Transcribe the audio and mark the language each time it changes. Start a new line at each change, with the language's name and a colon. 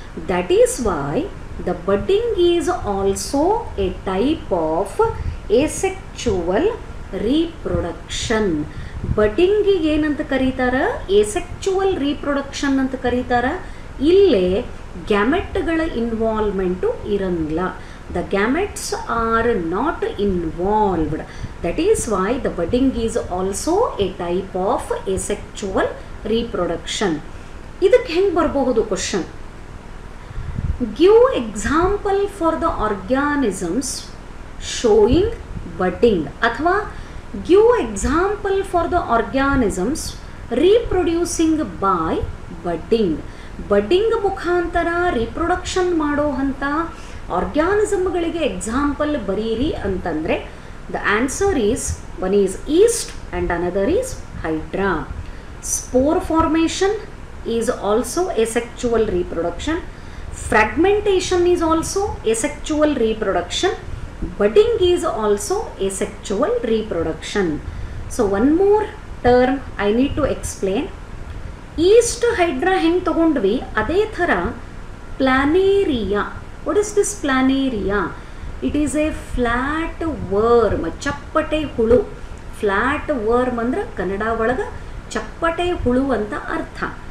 English: That is why the budding is also a type of asexual reproduction.
Kannada: ಬಡ್ಡಿಂಗಿಗೆ ಏನಂತ ಕರೀತಾರೆ, ಏಸೆಕ್ಚುವಲ್ reproduction ಅಂತ ಕರೀತಾರೆ. ಇಲ್ಲೇ ಗ್ಯಾಮೆಟ್ಗಳ ಇನ್ವಾಲ್ವ್ಮೆಂಟು ಇರಂಗಿಲ್ಲ.
English: The gametes are not involved. That is why the budding is also a type of asexual reproduction.
Kannada: ಇದಕ್ಕೆ ಹೆಂಗೆ ಬರಬಹುದು question?
English: Give example for the organisms showing budding. ಅಥವಾ give example for the organisms reproducing by budding.
Kannada: Budding ಮುಖಾಂತರ reproduction ಮಾಡೋ ಅಂಥ ಆರ್ಗ್ಯಾನಿಸಮ್ಗಳಿಗೆ example ಬರೀರಿ ಅಂತಂದರೆ
English: The answer is one is yeast and another is hydra. Spore formation is also asexual reproduction. Fragmentation is also asexual reproduction. Budding is also asexual reproduction. So one more term I need to explain.
Kannada: East hydra ಹೆಂಗೆ ತಗೊಂಡ್ವಿ ಅದೇ ಥರ planaria.
English: What is this planaria? It is a flat worm,
Kannada: ಚಪ್ಪಟೆ ಹುಳು. Flat worm ಅಂದ್ರೆ ಕನ್ನಡ ಒಳಗೆ ಚಪ್ಪಟೆ ಹುಳು ಅಂತ ಅರ್ಥ.